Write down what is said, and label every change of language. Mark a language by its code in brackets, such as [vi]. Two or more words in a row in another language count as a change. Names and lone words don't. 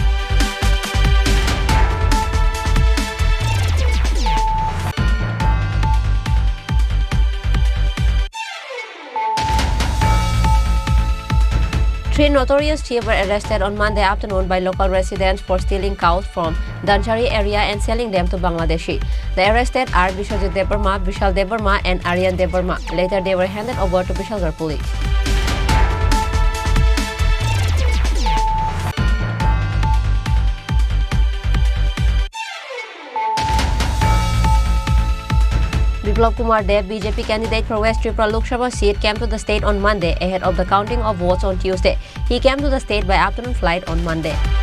[en] Three notorious thieves were arrested on Monday afternoon by local residents for stealing cows from Danchari area and selling them to Bangladeshi. The arrested are Bishwajit Devarma, Vishal Devarma and Aryan Devarma. Later, they were handed over to Bishalgarh police. Biplab Kumar Dev, BJP candidate for West Tripura Lok Sabha seat, came to the state on Monday ahead of the counting of votes on Tuesday. He came to the state by afternoon flight on Monday.